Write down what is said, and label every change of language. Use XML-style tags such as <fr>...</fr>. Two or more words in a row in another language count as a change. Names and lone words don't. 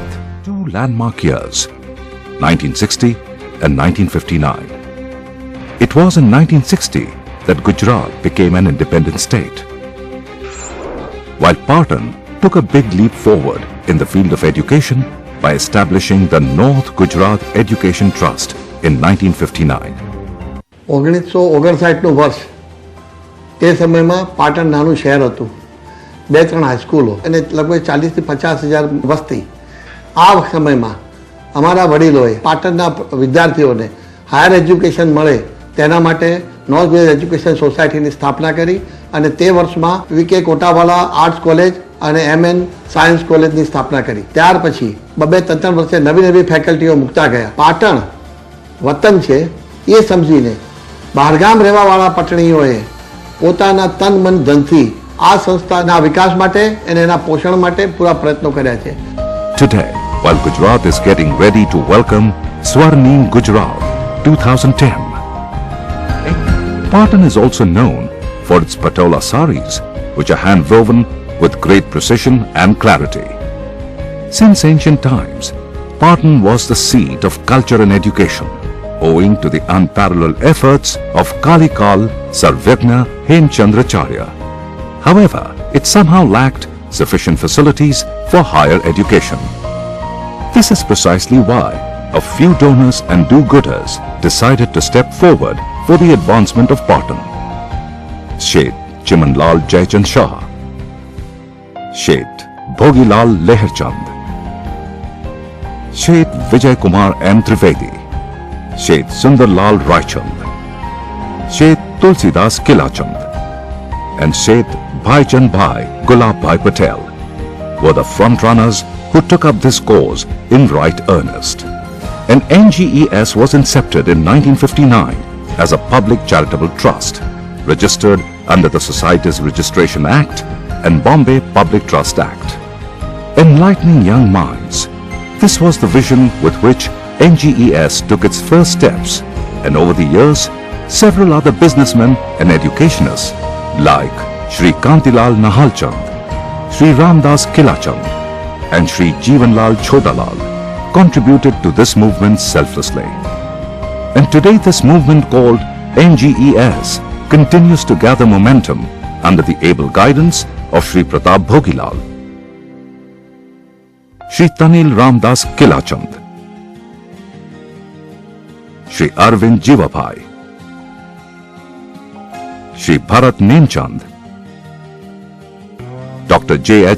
<en>Two landmark years, 1960 and 1959. It was in 1960 that Gujarat became an independent state, while Patan took a big leap forward in the field of education by establishing the North Gujarat Education Trust in 1959.</en> <gu>1959નું વર્ષ તે સમયમાં પાટણ નાનું શહેર હતું, 2-3 હાઈસ્કૂલો અને લગભગ 40,000 થી 50,000 વસ્તી. આ સમયમાં અમારા વડીલોએ પાટણના વિદ્યાર્થીઓને</gu> <en>higher education</en> <gu>મળે તેના માટે નોર્થ ગુજરાત એજ્યુકેશન સોસાયટીની સ્થાપના કરી અને તે વર્ષમાં વીકે કોટાવાલા આર્ટ્સ કોલેજ અને MN સાયન્સ કોલેજની સ્થાપના કરી. ત્યાર પછી 2-3 વર્ષે નવી નવી ફેકલ્ટીઓ મૂકતા ગયા. પાટણ વતન છે એ સમજીને બહારગામ રહેવાવાળા પટણીઓએ પોતાના તન મન ધનથી આ સંસ્થાના વિકાસ માટે અને એના પોષણ માટે પૂરા પ્રયત્નો કર્યા છે.</gu> <en>Today, while Gujarat is getting ready to welcome Swarnim Gujarat 2010, Patan is also known for its patola saris, which are hand-woven with great precision and clarity. Since ancient times, Patan was the seat of culture and education, owing to the unparalleled efforts of Kalikal Sarvagna Hemchandracharya. However, it somehow lacked sufficient facilities for higher education. This is precisely why a few donors and do-gooders decided to step forward for the advancement of Patan. Sheth Chimanlal Jaichand Shah, Sheth Bhogilal Leherchand, Sheth Vijay Kumar M. Trivedi, Sheth Sundarlal Raichand, Sheth Tulsidas Kilachand, and Sheth Bhaichand Bhai Gulab Bhai Patel were the front runners who took up this cause in right earnest. And NGES was incepted in 1959 as a public charitable trust, registered under the Societies Registration Act and Bombay Public Trust Act. Enlightening young minds, this was the vision with which NGES took its first steps, and over the years, several other businessmen and educationists like Shri Kantilal Nahalchand, Shri Ramdas Kilachand, and Shri Jivanlal Chodalal contributed to this movement selflessly. And today this movement called NGES continues to gather momentum under the able guidance of Shri Pratap Bhogilal, Shri Tanil Ramdas Kilachand, Shri Arvind Jivabhai, Shri Bharat Nemchand, Dr. J.H.</en>